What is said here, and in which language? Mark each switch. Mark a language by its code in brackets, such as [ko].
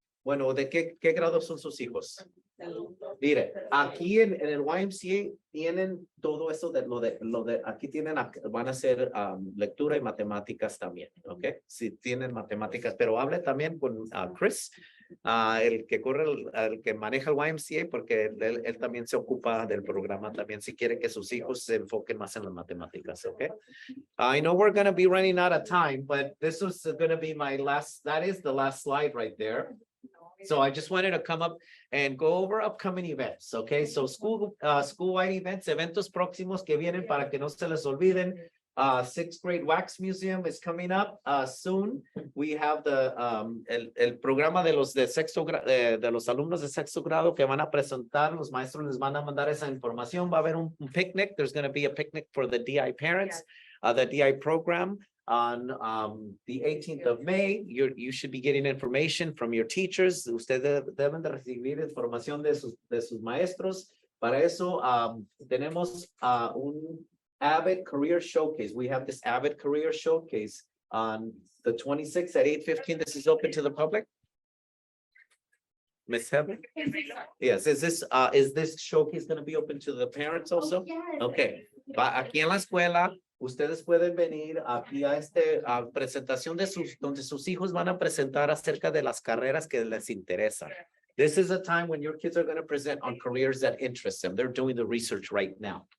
[es] Bueno, ¿de qué grado son sus hijos? Mire, aquí en el YMCA tienen todo eso aquí van a hacer lectura y matemáticas también, ¿ok? Si tienen matemáticas, pero hable también con Chris, el que maneja el YMCA, porque él también se ocupa del programa también, si quiere que sus hijos se enfoquen más en las matemáticas, ¿ok? [en] I know we're going to be running out of time, but this was going to be that is the last slide right there. So I just wanted to come up and go over upcoming events, okay? So school-wide events, [es] eventos próximos que vienen para que no se les olviden. [en] 6th grade wax museum is coming up soon. We have [es] el programa de los alumnos de 6º grado que van a presentar. Los maestros les van a mandar esa información. Va a haber un picnic. [en] There's going to be a picnic for the DI parents, the DI program. On the 18th of May, you should be getting information from your teachers. [es] Ustedes deben de recibir información de sus maestros. Para eso tenemos un Avid Career Showcase. [en] We have this Avid Career Showcase on the 26th at 8:15. This is open to the public. Miss Heather? Yes, is this showcase going to be open to the parents also? Oh, yes. Okay. [es] Aquí en la escuela, ustedes pueden venir aquí a presentación donde sus hijos van a presentar acerca de las carreras que les interesan. [en] This is a time when your kids are going to present on careers that interest them. They're doing the research right now.